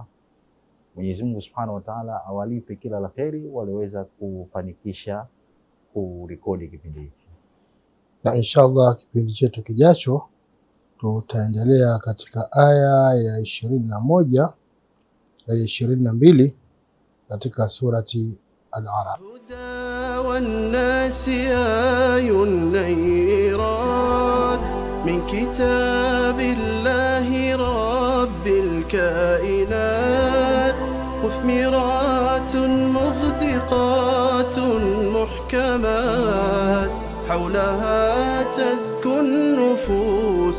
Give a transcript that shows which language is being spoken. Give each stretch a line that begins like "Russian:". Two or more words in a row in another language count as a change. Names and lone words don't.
Swahili: Mwenyezi Mungu
Arabic: سبحانه وتعالى
Swahili: awalipe kila la kheri waliweza kufanikisha kurekodi kipindi hiki. Na inshallah kipindi chetu kijacho tutaendelea katika aya ya 21 na 22 katika surati Al-A'raf.
Arabic: والناس آي النيرات من كتاب الله رب الكائنات مثمرات مغدقات محكمات حولها تزكو النفوس